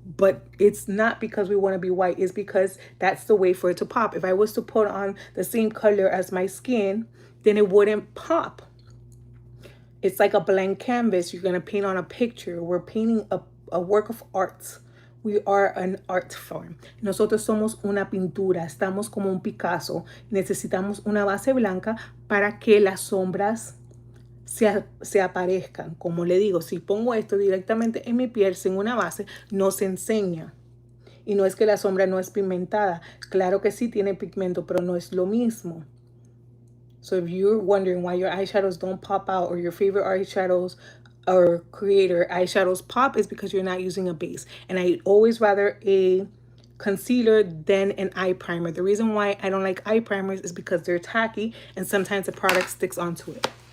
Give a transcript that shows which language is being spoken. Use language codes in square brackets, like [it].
[en] But it's not because we want to be white. It's because that's the way for it to pop. If I was to put on the same color as my skin, then it wouldn't pop. It's like a blank canvas. You're going to paint on a picture. We're painting a work of art. We are an art form. [es] Nosotros somos una pintura. Estamos como un Picasso. Necesitamos una base blanca para que las sombras se aparezcan. Como le digo, si pongo esto directamente en mi piel sin una base, no se enseña. Y no es que la sombra no es pigmentada. Claro que sí tiene pigmento, pero no es lo mismo. [en] So if you're wondering why your eyeshadows don't pop out, or your favorite eyeshadows or creator eyeshadows pop, is because you're not using a base. And I always rather a concealer than an eye primer. The reason why I don't like eye primers is because they're tacky and sometimes the product sticks onto it.